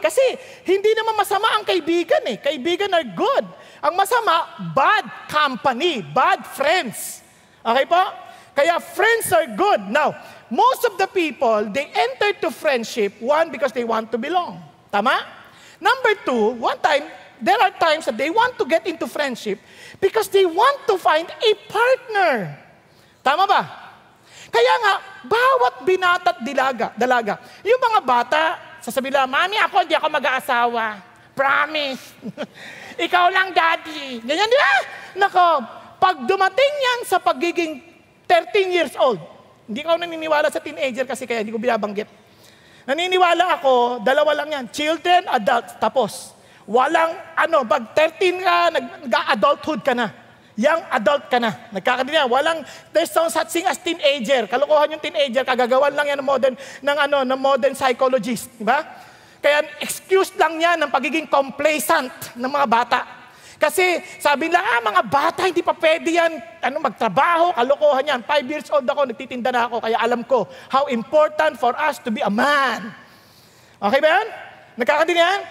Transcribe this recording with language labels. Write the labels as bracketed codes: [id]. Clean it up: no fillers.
[tl] Kasi hindi naman masama ang kaibigan eh. [en] Kaibigan are good. [tl] Ang masama, [en] bad company, bad friends. Okay po? Kaya friends are good. Now, most of the people, they enter to friendship, one, because they want to belong. Tama? Number two, there are times that they want to get into friendship because they want to find a partner. [tl] Tama ba? Kaya nga, bawat binata at dalaga, yung mga bata, sasabihin nila, Mami, hindi ako mag-aasawa. Promise. Ikaw lang, Daddy. Ganyan, di ba? Nako, pag dumating yan sa pagiging 13 years old, hindi ako naniniwala sa teenager kasi kaya hindi ko binabanggit. Naniniwala ako, dalawa lang yan, children, adults, tapos. Walang, pag 13 ka, nag-adulthood ka na. Young adult ka na. Nagkakadiyan. [en] There's no such thing as teenager. [tl] Kalokohan yung teenager, kagagawan lang yan ng modern psychologist. Diba? Kaya excuse lang yan ng pagiging complacent ng mga bata. Kasi sabi nila, mga bata, hindi pa pwede yan, magtrabaho, kalokohan yan. 5 years old ako, nagtitinda na ako, kaya alam ko [en] how important for us to be a man. [tl] Okay ba yan? Nagkakadiyan?